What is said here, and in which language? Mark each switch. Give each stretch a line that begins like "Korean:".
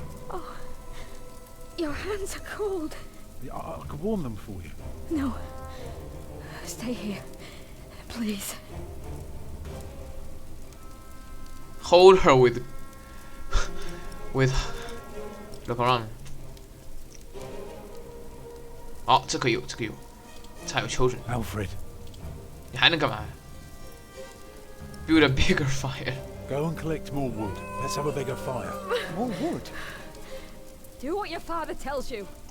English: Oh, your hands are cold. I could warm them for you. No. Stay here. Please. Hold her with look around.
Chinese: 哦，这可以有，这个有，才有 children。
English: Alfred,
Chinese: 你还能干嘛
English: ？Build a bigger fire. go and collect more wood. Let's have a bigger fire. More wood. Do what your father tells you.